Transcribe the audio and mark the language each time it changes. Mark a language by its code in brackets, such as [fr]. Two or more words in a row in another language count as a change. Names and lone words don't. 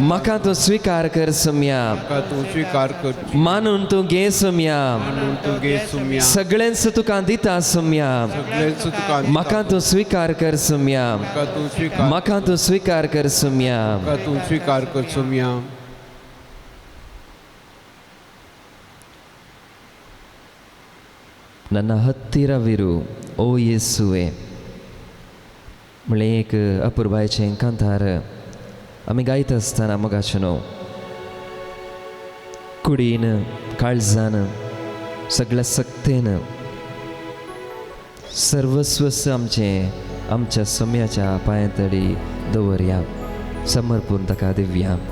[kok] म्हाका तूं स्विकार कर सोम्या म्हाका तूं स्वीकार कर. मानून तूं घे सोम्या म्हणून तूं घे सोम्या. सगळेंच तुका दिता सोम्या सगळेंच तुका दिता. म्हाका तूं स्विकार कर सोम्या म्हाका तूं स्वीकार. म्हाका तूं स्विकार कर सोम्या म्हाका तूं स्वीकार कर सोम्या. [kn] ನನ್ನ ಹತ್ತಿರವಿರು ಓ ಯೇಸುವೆ [kok] म्हणलें एक अपुर्बायेचें कांतार आमी गायत आसतना मोगाचें न्हू कुडीन काळजान सगळ्या सक्तेन सर्वस्वस आमच्या सोम्याच्या पांयतळी दवरया समर्पून ताका दिवया.